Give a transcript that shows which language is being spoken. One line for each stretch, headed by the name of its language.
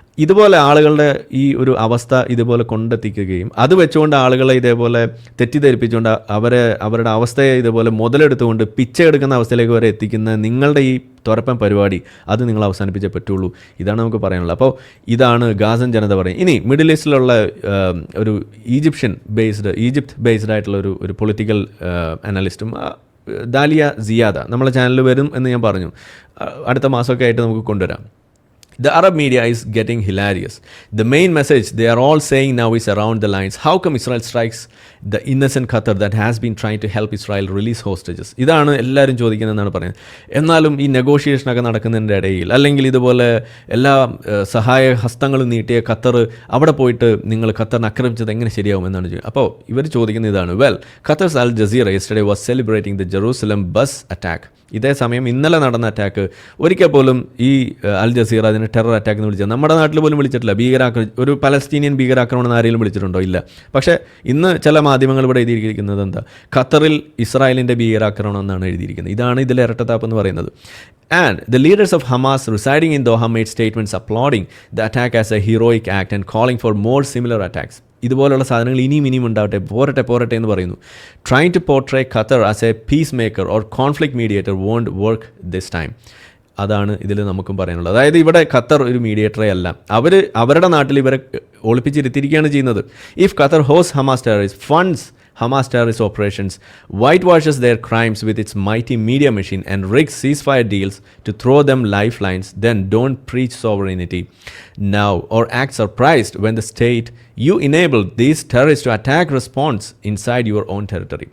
Malayalam: ഇതുപോലെ ആളുകളുടെ ഈ ഒരു അവസ്ഥ ഇതുപോലെ കൊണ്ടെത്തിക്കുകയും അത് വെച്ചുകൊണ്ട് ആളുകളെ ഇതേപോലെ തെറ്റിദ്ധരിപ്പിച്ചുകൊണ്ട് അവരുടെ അവസ്ഥയെ ഇതേപോലെ മുതലെടുത്തുകൊണ്ട് പിച്ചെടുക്കുന്ന അവസ്ഥയിലേക്ക് വരെ എത്തിക്കുന്ന നിങ്ങളുടെ ഈ തുറപ്പൻ പരിപാടി അത് നിങ്ങൾ അവസാനിപ്പിച്ചേ പറ്റുള്ളൂ. ഇതാണ് നമുക്ക് പറയാനുള്ളത്. അപ്പോൾ ഇതാണ് ഗാസൻ ജനത പറയും. ഇനി മിഡിൽ ഈസ്റ്റിലുള്ള ഒരു ഈജിപ്ത് ബേസ്ഡ് ആയിട്ടുള്ള ഒരു പൊളിറ്റിക്കൽ അനലിസ്റ്റും ദാലിയ സിയാദ നമ്മളെ ചാനലിൽ വരും എന്ന് ഞാൻ പറഞ്ഞു. അടുത്ത മാസമൊക്കെ ആയിട്ട് നമുക്ക് കൊണ്ടുവരാം.
English: The Arab media is getting hilarious. The main message they are all saying now is around the lines, how come Israel strikes the innocent Qatar that has been trying to help Israel release hostages?
Malayalam: ഇതാണ് എല്ലാവരും ചോദിക്കുന്നതെന്നാണ് പറയുന്നത്. എന്നാലും ഈ നെഗോഷിയേഷനൊക്കെ നടക്കുന്നതിൻ്റെ ഇടയിൽ അല്ലെങ്കിൽ ഇതുപോലെ എല്ലാ സഹായ ഹസ്തങ്ങളും നീട്ടിയ ഖത്തർ അവിടെ പോയിട്ട് നിങ്ങൾ ഖത്തറിനെ ആക്രമിച്ചത് എങ്ങനെ ശരിയാവും എന്നാണ് ചോദിക്കുന്നത്. അപ്പോൾ ഇവർ ചോദിക്കുന്ന ഇതാണ്,
English: Qatar's Al Jazeera yesterday was celebrating the Jerusalem bus attack.
Malayalam: ഇതേ സമയം ഇന്നലെ നടന്ന അറ്റാക്ക് ഒരിക്കൽ പോലും ഈ അൽ ജസീറ അതിനെ അങ്ങനെ ടെറർ അറ്റാക്ക് എന്ന് വിളിച്ചത്. നമ്മുടെ നാട്ടിൽ പോലും വിളിച്ചിട്ടില്ല. ഒരു പലസ്തീനിയൻ ഭീകരാക്രമണം എന്ന് ആരെങ്കിലും വിളിച്ചിട്ടുണ്ടോ? ഇല്ല. പക്ഷേ ഇന്ന് ചില മാധ്യമങ്ങൾ ഇവിടെ എഴുതിയിരിക്കുന്നത് എന്താ, ഖത്തറിൽ ഇസ്രായേലിൻ്റെ ഭീകരാക്രമണം എന്നാണ് എഴുതിയിരിക്കുന്നത്. ഇതാണ് ഇതിലെ ഇരട്ടത്താപ്പ് എന്ന് പറയുന്നത്.
English: And the leaders of Hamas residing in Doha made statements applauding the attack as a heroic act and calling for more similar attacks.
Malayalam: ഇതുപോലുള്ള സാധനങ്ങൾ ഇനിയും ഉണ്ടാവട്ടെ, പോരട്ടെ എന്ന് പറയുന്നു.
English: Trying to portray Qatar as a peacemaker or conflict mediator won't work this time.
Malayalam: അതാണ് ഇതിൽ നമുക്കും പറയാനുള്ളത്. അതായത് ഇവിടെ ഖത്തർ ഒരു മീഡിയേറ്ററേ അല്ല, അവരുടെ നാട്ടിൽ ഇവരെ ഒളിപ്പിച്ചിരുത്തിയിരിക്കുകയാണ് ചെയ്യുന്നത്.
English: If Qatar host Hamas terrorist funds Hamas terrorist operations, whitewashes their crimes with its mighty media machine and rigs ceasefire deals to throw them lifelines, then don't preach sovereignty now or act surprised when the state you enabled these terrorists to attack response inside your own territory.